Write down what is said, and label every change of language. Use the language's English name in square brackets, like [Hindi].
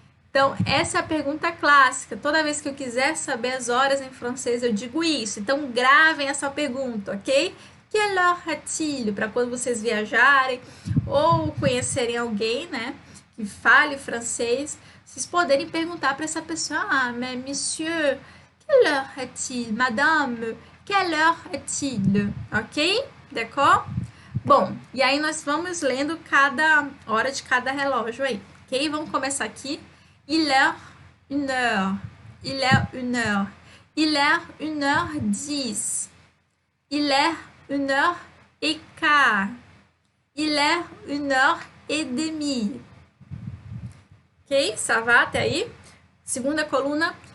[Portuguese] Então, essa é a pergunta clássica. Toda vez que eu quiser saber as horas em francês, eu digo isso. Então, gravem essa pergunta, ok? [French] Quelle heure est-il? [Portuguese] Para quando vocês viajarem ou conhecerem alguém, né, que fale francês, vocês poderem perguntar para essa pessoa: [French] ah, mais monsieur, quelle heure est-il? Madame, quelle heure est-il? Ok? D'accord? [Portuguese] Bom, e aí nós vamos lendo cada hora de cada relógio aí, ok? Vamos começar aqui. [French] Il est 1h. Il est 1h. Il est 1h10. Il est 1h15. Il est 1h30. Ok? Ça va [Portuguese] até aí? Segunda coluna.